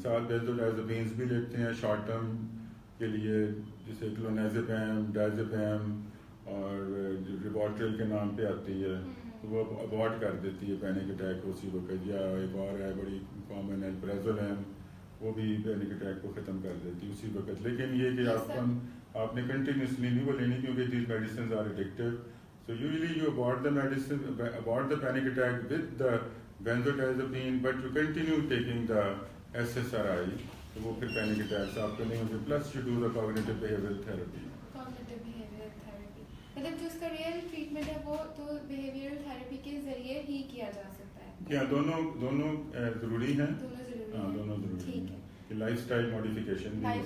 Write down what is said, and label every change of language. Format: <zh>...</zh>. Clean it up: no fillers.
<ur>ساتھ بینزوڈائزپینز بھی لیتے ہیں شارٹ ٹرم کے لیے, جسے کلونازیپام, ڈائزیپام اور ریبوٹرل کے نام پہ آتی ہے, تو وہ اوائڈ کر دیتی ہے پینک اٹیک اسی وقت. یا ایک اور ہے بڑی کامن ہے پریزولیم, وہ بھی پینک اٹیک کو ختم کر دیتی ہے اسی وقت. لیکن یہ کہ آپ نے کنٹینیوسلی نہیں وہ لینی, کیونکہ</ur> <en>These medicines are addictive. So usually you abort the medicine, abort the panic attack with the benzodiazepine, but you continue taking the SSRI.</en> <ur>تو وہ پھر پینک اٹیکس آپ کو نہیں ہوتے.</ur> <en>Plus you do the cognitive behavioural therapy.</en> <ur>Cognitive behavioural therapy مطلب جو اس کا ریئل ٹریٹمنٹ ہے وہ تو بیہیویئرل تھراپی کے ذریعے ہی کیا جا سکتا ہے. کیا دونوں ضروری ہیں. دونوں ضروری ہیں. کہ لائف اسٹائل ماڈیفیکیشن.</ur>